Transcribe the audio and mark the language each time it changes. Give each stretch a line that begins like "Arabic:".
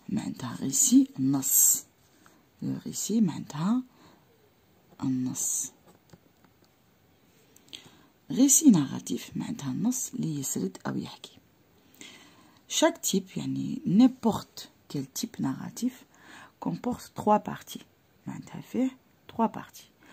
Arabic: معناتها récit نص.
French: Le récit
Arabic: معناتها النص. récit narratif معناتها النص اللي يسرد أو يحكي.
French: Chaque type, يعني n'importe quel type narratif, comporte 3 parties.
Arabic: معناتها فيه 3 parties.